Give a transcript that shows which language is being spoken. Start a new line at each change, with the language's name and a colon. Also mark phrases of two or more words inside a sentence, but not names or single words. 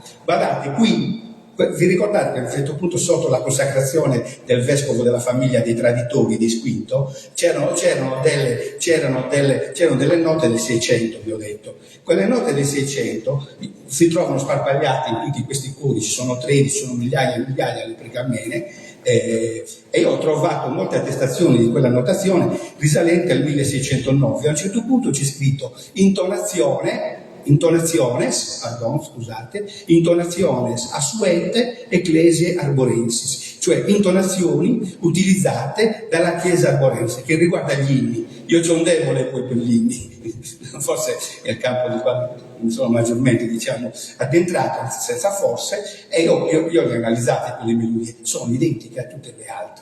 Italian: Guardate, qui vi ricordate che a un certo punto, sotto la consacrazione del vescovo della famiglia dei traditori di Squinto, c'erano delle note del 600, vi ho detto. Quelle note del 600 si trovano sparpagliate in tutti questi codici, sono 13, sono migliaia e migliaia le pergamene, e io ho trovato molte attestazioni di quella notazione risalente al 1609.
Latin: A un certo punto c'è scritto intonaciones assuente ecclesiae arborensis,
Italian: cioè intonazioni utilizzate dalla Chiesa arborense, che riguarda gli inni. Io c'ho un debole poi per gli inni, forse è il campo di quale mi sono maggiormente, diciamo, addentrato, senza forse, e io le ho analizzate quelle melodie, sono identiche a tutte le altre.